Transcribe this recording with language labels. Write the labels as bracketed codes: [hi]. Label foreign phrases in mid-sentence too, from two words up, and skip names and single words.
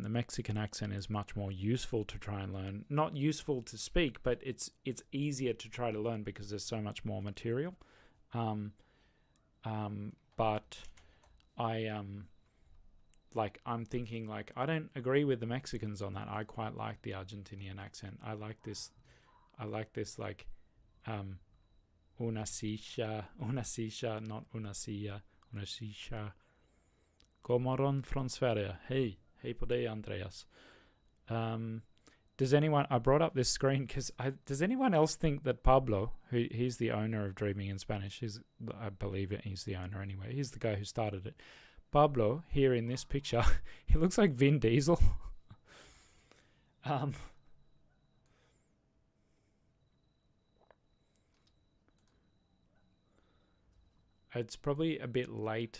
[en] The Mexican accent is much more useful to try and learn. Not useful to speak, but it's easier to try to learn because there's so much more material. But I'm thinking, like, I don't agree with the Mexicans on that. I quite like the Argentinian accent. I like this like [es] una silla, [en] not [es] una silla, una silla. [sv] Godmorgon från Sverige. Hej på dig, Andreas. [en] Does anyone, I brought up this screen because does anyone else think that Pablo, he's the owner of Dreaming in Spanish, I believe he's the owner anyway, he's the guy who started it. Pablo, here in this picture, he looks like Vin Diesel. It's probably a bit late.